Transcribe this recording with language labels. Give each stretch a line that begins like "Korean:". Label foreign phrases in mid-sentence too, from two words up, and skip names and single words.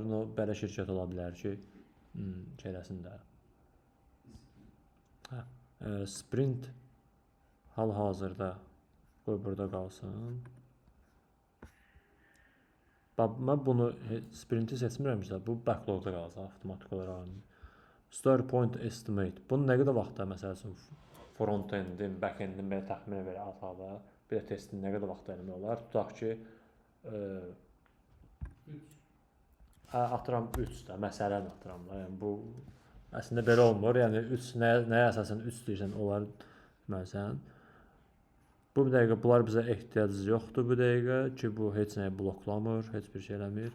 Azerbaijani: Belə şirkət ola bilər ki, şeyəsində. Sprint hal-hazırda qoy burada qalsın. Mən bunu sprinti seçmirəmsə, bu backlogda qalacaq avtomatik olaraq.
English: Story point estimate.
Azerbaijani: Bunu nə qədər vaxtda, məsəl üçün, front-endin, back-endin belə təxminə belə atada, bir də testin nə qədər vaxtda eləmək olar? Tutaq ki, atıram 3 də, məsələn atıram da. Yəni bu əslində belə olmur. Yəni 3 nəyə əsasən 3 deyirsən, onlar deməlisən. Bu dəqiqə bunlar bizə ehtiyacımız yoxdur bu dəqiqə ki, bu heç nəyi bloklamır, heç bir şey eləmir.